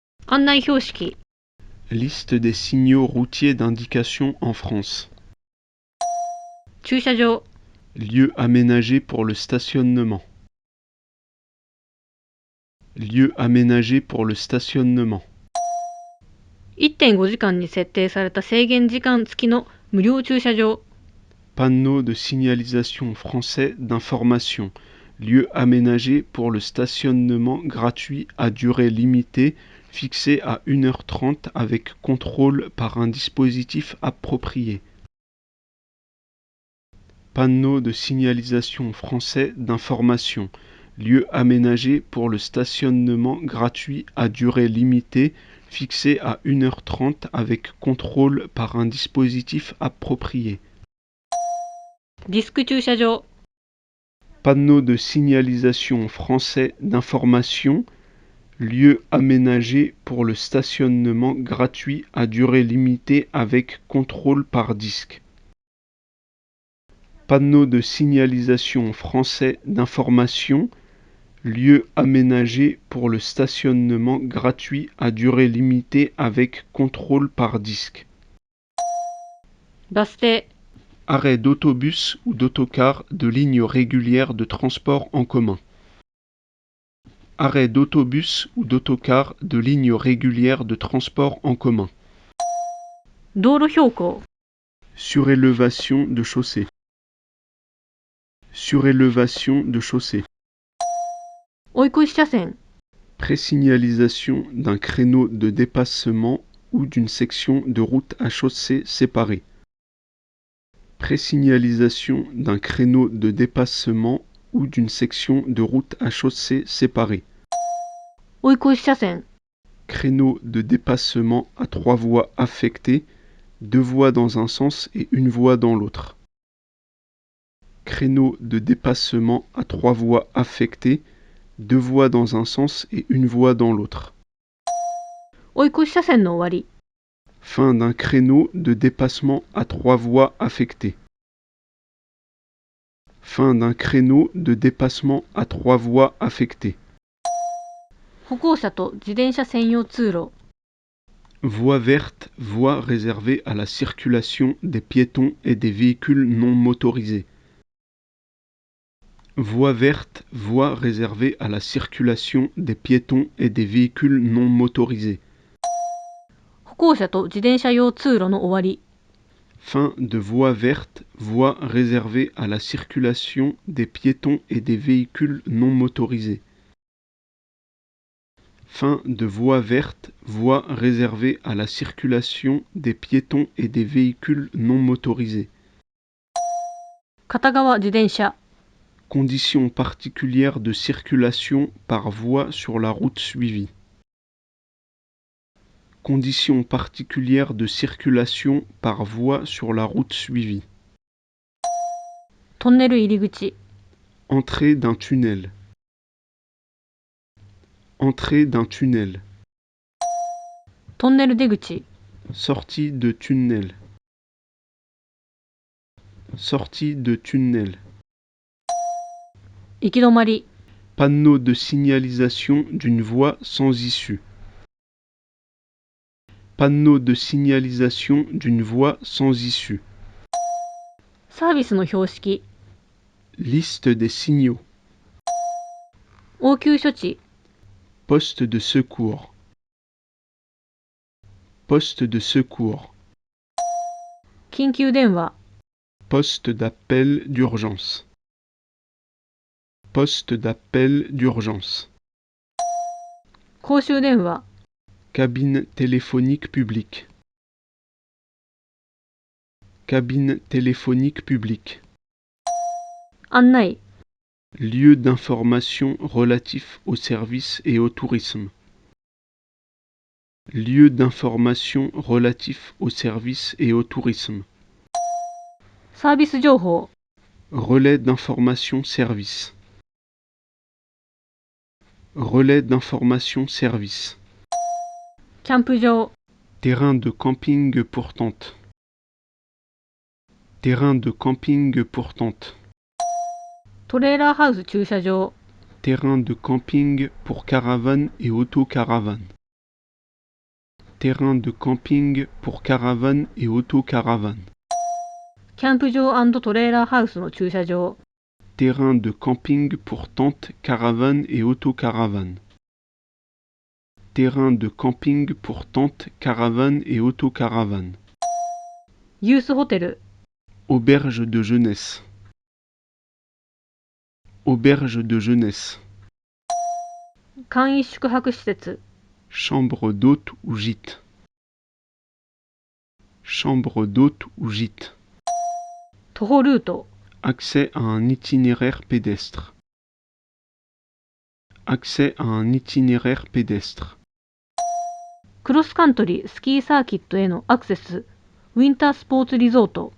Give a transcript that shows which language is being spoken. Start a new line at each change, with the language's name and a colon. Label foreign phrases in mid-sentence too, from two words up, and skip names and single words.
Japanese: 案内標識
French: Liste des signaux routiers d'indication en France.
Japanese: 駐車場
French: Lieu aménagé pour le stationnement. Lieu aménagé pour le stationnement.
Japanese: 1.5 時間に設定された制限時間付きの無料駐車場
French: Panneau de signalisation français d'information. Lieu aménagé pour le stationnement gratuit à durée limitée fixé à 1h30 avec contrôle par un dispositif approprié. Panneau de signalisation français d'information. Lieu aménagé pour le stationnement gratuit à durée limitée fixé à 1h30 avec contrôle par un dispositif approprié.
Japanese: ディスク駐車場
French: Panneau de signalisation français d'information. Lieu aménagé pour le stationnement gratuit à durée limitée avec contrôle par disque. Panneau de signalisation français d'information. Lieu aménagé pour le stationnement gratuit à durée limitée avec contrôle par disque.
Japanese: バス停
French: Arrêt d'autobus ou d'autocar de lignes régulières de transport en commun. Arrêt d'autobus ou d'autocar de lignes régulières de transport en commun.
Japanese: 道路標高
French: Surélévation de chaussée. Surélévation de chaussée.
Japanese: 追い越し車線
French: Présignalisation d'un créneau de dépassement ou d'une section de route à chaussée séparée. Présignalisation d'un créneau de dépassement ou d'une section de route à chaussée séparée.
Japanese: 追い越し車線
French: Créneau de dépassement à 3 voies affectées, 2 voies dans un sens et 1 voie dans l'autre. Créneau de dépassement à 3 voies affectées, 2 voies dans un sens et 1 voie dans l'autre.
Japanese: 追い越し車線の終わり
French: Fin d'un créneau de dépassement à 3 voies affectées. Fin d'un créneau de dépassement à 3 voies affectées.
Japanese: 歩行者と自転車専用通路
French: Voie verte, voie réservée à la circulation des piétons et des véhicules non motorisés. Voie verte, voie réservée à la circulation des piétons et des véhicules non motorisés.
Japanese: 歩行者と自転車用通路の終わり
French: Fin de voie verte, voie réservée à la circulation des piétons et des véhicules non motorisés. Fin de voie verte, voie réservée à la circulation des piétons et des véhicules non motorisés.
Japanese: 片側自転車
French: Conditions particulières de circulation par voie sur la route suivie. Conditions particulières de circulation par voie sur la route suivie.
Japanese: トンネル入り口
French: Entrée d'un tunnel. Entrée d'un tunnel.
Japanese: トンネル出口
French: Sortie de tunnel. Sortie de tunnel.
Japanese: 行き止まり
French: Panneau de signalisation d'une voie sans issue. Panneau de signalisation d'une voie sans issue.
Japanese: サービスの標識
French: Liste des signaux.
Japanese: 応急処置
French: Poste de secours. Poste de secours.
Japanese: 緊急電話
French: Poste d'appel d'urgence. Poste d'appel d'urgence.
Japanese: 公衆電話
French: Cabine téléphonique publique. Cabine téléphonique publique.
Japanese: 案内
French: Lieu d'information relatif aux services et au tourisme. Lieu d'information relatif aux services et au tourisme.
Japanese: サービス情報
French: Relais d'information service. Relais d'information service.
Japanese: キャンプ場
French: Terrain de camping pour tente. Terrain de camping pour tente.
Japanese: トレーラーハウス駐車場
French: Terrain de camping pour caravane et autocaravane. terrain de camping pour caravanes et autocaravanes,
Japanese: キャンプ場&トレーラーハウスの駐車場、
French: terrain de camping pour tentes, caravanes et autocaravanes, terrain de camping pour tentes, caravanes et autocaravanes,
Japanese: ユースホテル、
French: auberge de jeunesse, auberge de jeunesse,
Japanese: 簡易宿泊施設、
French: chambre d'hôte ou gîte, chambre d'hôte ou gîte,
Japanese: 徒歩ルート、
French: accès à un itinéraire pédestre, accès à un itinéraire pédestre,
Japanese: クロスカントリースキーサーキットへのアクセス、ウィンタースポーツリゾート、